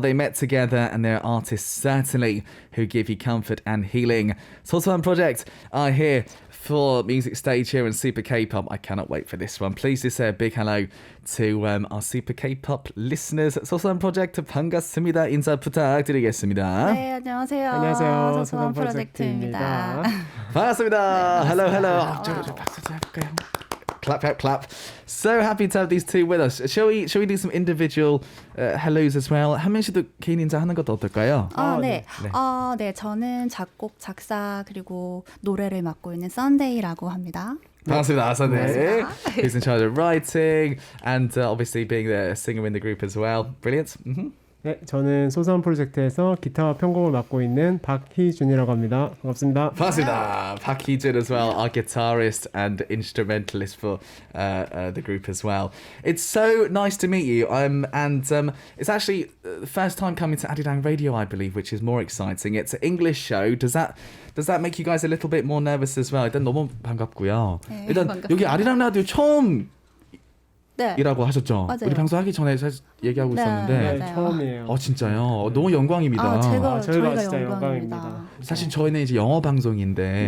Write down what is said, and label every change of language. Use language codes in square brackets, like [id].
[en] They met together and they're artists certainly who give you comfort and healing. Xoxo Project are here for Music Stage here in Super K-Pop. I cannot wait for this one. Please do say a big hello to our Super K-Pop listeners. [ko] Xoxo Project 반갑습니다. 인사 부탁드리겠습니다. 네, 안녕하세요. 안녕하세요. xoxo 프로젝트입니다. 반갑습니다. [en] Hello, hello. [ko] 박수 좀 해볼까요? [en] Clap, clap, clap. So happy to have these two with us. Shall we do some individual hellos as well? [ko] 한 명씩도 개인 인사 하는 것도 어떨까요? 네. 네, 저는 작곡, 작사 그리고 노래를 맡고 있는 썬데이라고 합니다. 반갑습니다, [en] Sunday. Who's in charge of writing and obviously being the singer in the group as well. Brilliant. Mm-hmm. [ko] 네, 저는 소소한 프로젝트에서 기타와 편곡을 맡고 있는 박희준이라고 합니다. 반갑습니다. 반갑습니다. [en] 박희준 as well, our guitarist and instrumentalist for the group as well. It's so nice to meet you. And it's actually the first time coming to Arirang Radio, I believe, which is more exciting. It's an English show. Does that make you guys a little bit more nervous as well? [ko] 일단 너무 반갑고요. 네, 일단 반갑습니다. 여기 아리랑 라디오 처음 네. 이라고 하셨죠? 맞아요. 우리 방송하기 전에 사실 얘기하고 있었는데 맞아요. 처음이에요. 진짜요? 너무 영광입니다. 저희가 진짜 영광입니다. 사실 저희는 이제 영어 방송인데